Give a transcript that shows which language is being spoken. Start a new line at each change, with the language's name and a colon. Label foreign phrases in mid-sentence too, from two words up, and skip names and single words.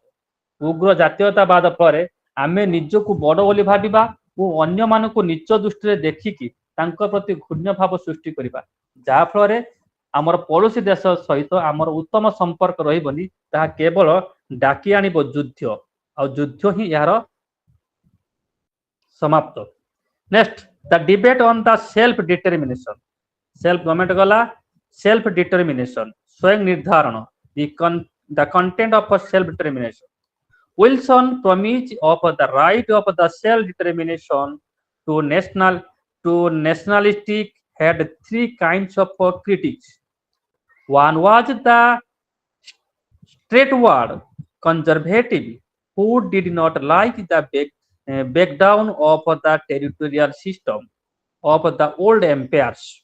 Odia: ଉଗ୍ର ଜାତୀୟତାବାଦ ପରେ ଆମେ ନିଜକୁ ବଡ ବୋଲି ଭାବିବା ଓ ଅନ୍ୟମାନଙ୍କୁ ନିଚ ଦୃଷ୍ଟିରେ ଦେଖିକି ତାଙ୍କ ପ୍ରତି ଘୃଣ୍ୟ ଭାବ ସୃଷ୍ଟି କରିବା, ଯାହା ଫଳରେ ଆମର ପଡୋଶୀ ଦେଶ ସହିତ ଆମର ଉତ୍ତମ ସମ୍ପର୍କ ରହିବନି, ତାହା କେବଳ ଡାକି ଆଣିବ ଯୁଦ୍ଧ, ଆଉ ଯୁଦ୍ଧ ହିଁ ଏହାର ସମାପ୍ତ।
English: Next, the debate on the self determination. self government ଗଲା, self determination
Odia: ସ୍ୱୟଂ ନିର୍ଦ୍ଧାରଣ,
English: the content of self determination. Wilson promise of the right of the self-determination to nationalistic had three kinds of critics. One was the straightforward conservative who did not like the breakdown of the territorial system of the old empires.